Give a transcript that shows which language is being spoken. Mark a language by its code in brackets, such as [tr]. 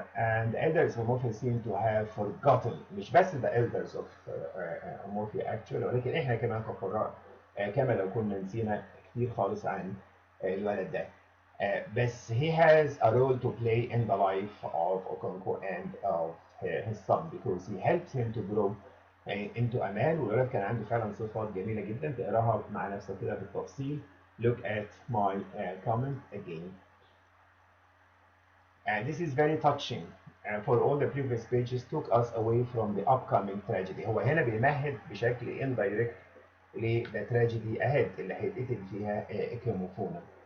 [en] And elders of Morphe seem to have forgotten، [ar] مش بس [en] the elders of Morphe actually، [ar] ولكن احنا كمان كقراء كما لو كنا نسينا كتير خالص عن الولد ده. بس [en] he has a role to play in the life of Okonkwo and of his son because he helps him to grow into a man. [ar] والولد كان عنده فعلا صفات جميلة جدا، تقراها مع نفسك كده بالتفصيل. [en] Look at my comment again. And this is very touching. For all the previous pages took us away from the upcoming tragedy. [ar] هو هنا بيمهد بشكل [en] indirect the tragedy ahead [ar] اللي هيتقتل فيها كيموفونا.